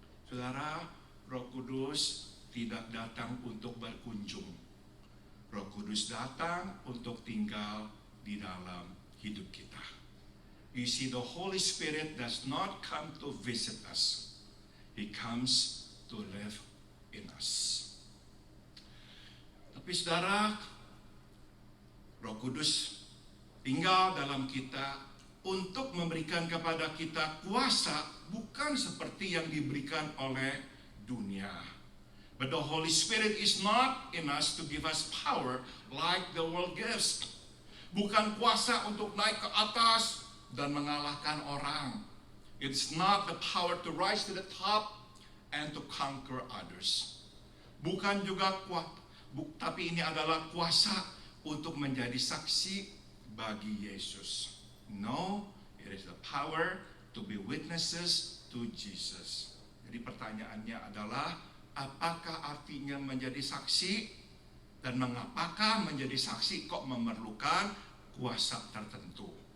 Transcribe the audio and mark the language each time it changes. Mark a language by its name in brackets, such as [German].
[Indonesian] Saudara, Roh Kudus tidak datang untuk berkunjung. Roh Kudus datang untuk tinggal di dalam hidup kita. [English] You see, the Holy Spirit does not come to visit us. He comes to live in us. [Indonesian] Tapi saudara, Roh Kudus tinggal dalam kita untuk memberikan kepada kita kuasa, bukan seperti yang diberikan oleh dunia. [English] But the Holy Spirit is not in us to give us power like the world gives. [Indonesian] Bukan kuasa untuk naik ke atas dan mengalahkan orang. [English] It's not the power to rise to the top and to conquer others. [Indonesian] Bukan juga tapi ini adalah kuasa untuk menjadi saksi bagi Yesus. [English] No, it is the power to be witnesses to Jesus. [Indonesian] Jadi pertanyaannya adalah, apakah artinya menjadi saksi, dan mengapakah menjadi saksi kok memerlukan kuasa tertentu?